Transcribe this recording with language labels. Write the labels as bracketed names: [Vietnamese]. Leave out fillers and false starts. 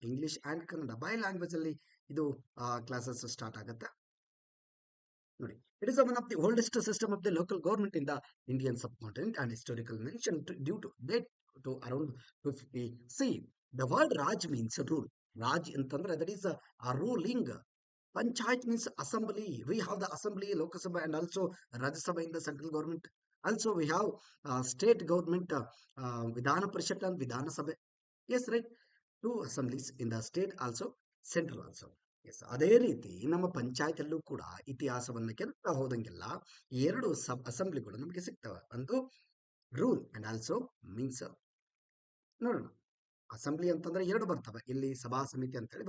[Kannada] English and Kannada by language ಅಲ್ಲಿ ಇದು classes start ಆಗುತ್ತೆ. [English] ನೋಡಿ, it is one of the oldest system of the local government in the Indian subcontinent and historical mention due to date to around 50 C. The word Raj means rule. [Kannada] Raj ಅಂತಂದ್ರೆ [English] That is ruling. Panchayat means assembly. We have the assembly, Lok Sabha, and also Rajya Sabha in the central government. Also, we have state government, Vidhana Parishad and Vidhana Sabha. Yes, right. 2 assemblies in the state also, central also. [Kannada] S, ಅದೇ ರೀತಿ ನಮ್ಮ ಪಂಚಾಯತ್ ಕೂಡ ಇತಿಹಾಸವನ್ನು ಕೆತ್ತಾ ಹೋದಂಗೆಲ್ಲ 2 ಅಸೆಂಬ್ಲಿಗಳು ನಮಗೆ ಸಿಗ್ತವೆ. ಒಂದು [English] Rule and also means. [Kannada] ನೋಡೋಣ, assembly ಅಂತಂದ್ರೆ 2 ಬರ್ತವೆ ಇಲ್ಲಿ, ಸಭಾ ಸಮಿತಿ ಅಂತೇಳಿ.